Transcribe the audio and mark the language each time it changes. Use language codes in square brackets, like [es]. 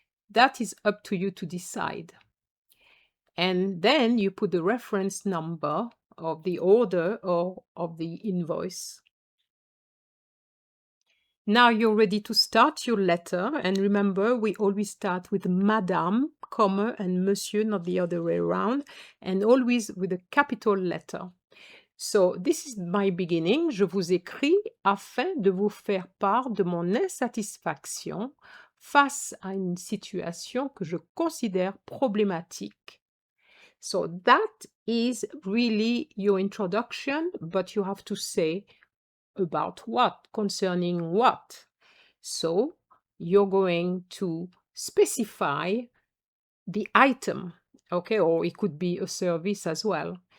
[en] That is up to you to decide. And then you put the reference number of the order or of the invoice. Now you're ready to start your letter. And remember, we always start with madame, comma, and monsieur, not the other way around, and always with a capital letter. So, this is my beginning. [fr] Je vous écris afin de vous faire part de mon insatisfaction face à une situation que je considère problématique. [en] So, that is really your introduction, but you have to say about what, concerning what. So, you're going to specify the item, okay, or it could be a service as well.